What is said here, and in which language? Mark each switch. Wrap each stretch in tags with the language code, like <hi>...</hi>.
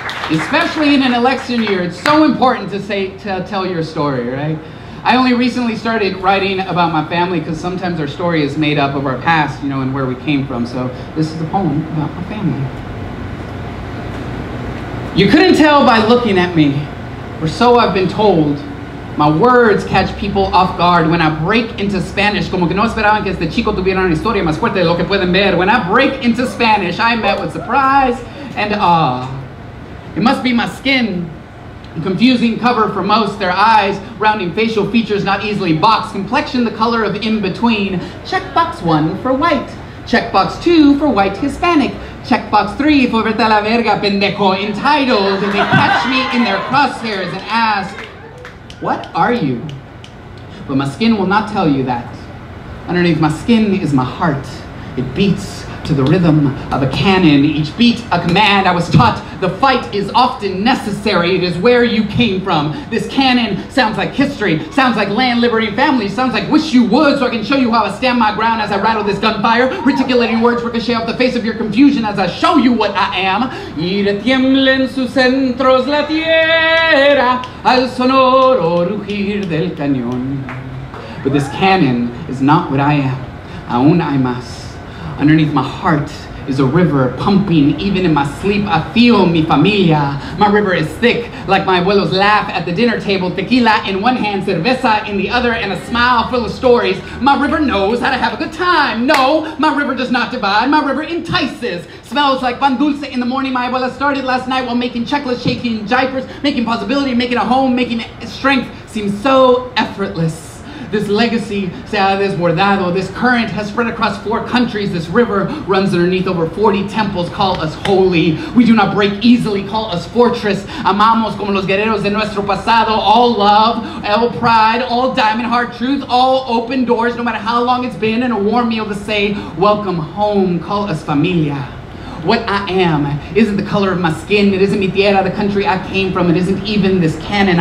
<en>Especially in an election year, it's so important to tell your story, right? I only recently started writing about my family because sometimes our story is made up of our past, and where we came from. So this is a poem about my family. You couldn't tell by looking at me, or so I've been told. My words catch people off guard when I break into Spanish,</en> <es>como que no esperaban que este chico tuviera una historia más fuerte de lo que pueden ver.</es> <en>When I break into Spanish, I met with surprise and awe. It must be my skin. Confusing cover for most, their eyes, rounding facial features not easily boxed, complexion the color of in-between. Checkbox 1 for white. Checkbox 2 for white Hispanic. Checkbox 3 for</en> <es>vete a la verga, pendejo,</es> <en>entitled. And they catch me in their crosshairs and ask, what are you? But my skin will not tell you that. Underneath my skin is my heart. It beats to the rhythm of a cannon. Each beat a command. I was taught the fight is often necessary. It is where you came from. This cannon sounds like history, sounds like land, liberty, and family, sounds like wish you would, so I can show you how I stand my ground as I rattle this gunfire, reticulating words ricochet off the face of your confusion as I show you what I am.</en> <es>Y retiembla en sus centros la tierra al sonoro rugir del cañón.</es> <en>But this cannon is not what I am.</en> <es>Aún hay más.</es> <en>Underneath my heart is a river pumping. Even in my sleep, I feel</en> <es>mi familia.</es> <en>My river is thick, like my abuelos laugh at the dinner table. Tequila in one hand, cerveza in the other, and a smile full of stories. My river knows how to have a good time. No, my river does not divide. My river entices. Smells like pan dulce in the morning. My abuela started last night while making checklists, shaking diapers, making possibility, making a home, making strength seem so effortless. This legacy</en> <es>se ha desbordado.</es> <en>This current has spread across 4 countries. This river runs underneath over 40 temples. Call us holy. We do not break easily. Call us fortress.</en> <es>Amamos como los guerreros de nuestro pasado.</es> <en>All love, all pride, all diamond heart truth, all open doors, no matter how long it's been, and a warm meal to say, welcome home. Call us familia. What I am isn't the color of my skin. It isn't</en> <es>mi tierra,</es> <en>the country I came from. It isn't even this cannon.</en>